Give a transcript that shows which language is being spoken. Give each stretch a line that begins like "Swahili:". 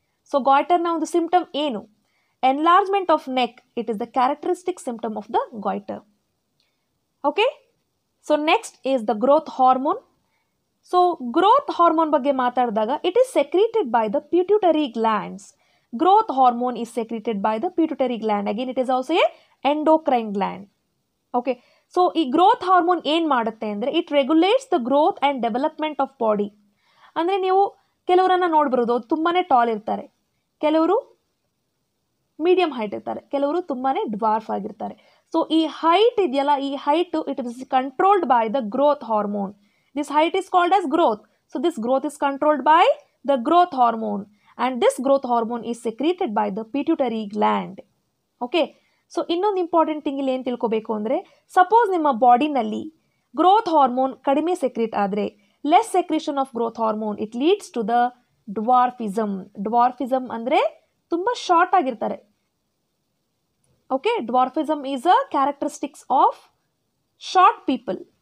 Kannada: So ಗಾಯ್ಟರ್ನ ಒಂದು symptom ಏನು?
English: Enlargement of neck, it is the characteristic symptom of the goiter. Okay, so next is the growth hormone.
Kannada: So growth hormone ಬಗ್ಗೆ ಮಾತಾಡಿದಾಗ,
English: It is secreted by the pituitary glands. Growth hormone is secreted by the pituitary gland. Again, it is also a endocrine gland. Okay. So,
Kannada: ಈ growth hormone ಏನು ಮಾಡುತ್ತೆ ಅಂದರೆ,
English: It regulates the growth and development of body.
Kannada: ಅಂದರೆ ನೀವು ಕೆಲವರನ್ನು ನೋಡ್ಬರೋದು, ತುಂಬಾ tall ಇರ್ತಾರೆ, ಕೆಲವರು ಮೀಡಿಯಂ ಹೈಟ್ ಇರ್ತಾರೆ, ಕೆಲವರು ತುಂಬಾ ಡ್ವಾರ್ಫ್ ಆಗಿರ್ತಾರೆ. ಸೊ ಈ ಹೈಟ್ ಇದೆಯಲ್ಲ,
English: ಈ height it is controlled by the growth hormone. This height is called as growth. So this growth is controlled by the growth hormone. And this growth hormone is secreted by the pituitary gland. Okay.
Kannada: So ಇನ್ನೊಂದು important thing ಇಲ್ಲಿ ಏನು ತಿಳ್ಕೊಬೇಕು ಅಂದರೆ, suppose ನಿಮ್ಮ ಬಾಡಿನಲ್ಲಿ growth hormone ಕಡಿಮೆ secrete ಆದರೆ,
English: Less secretion of growth hormone, it leads to the dwarfism.
Kannada: ಡ್ವಾರ್ಫಿಸಮ್ ಅಂದರೆ ತುಂಬ ಶಾರ್ಟ್ ಆಗಿರ್ತಾರೆ.
English: Okay, dwarfism is a characteristics of short people.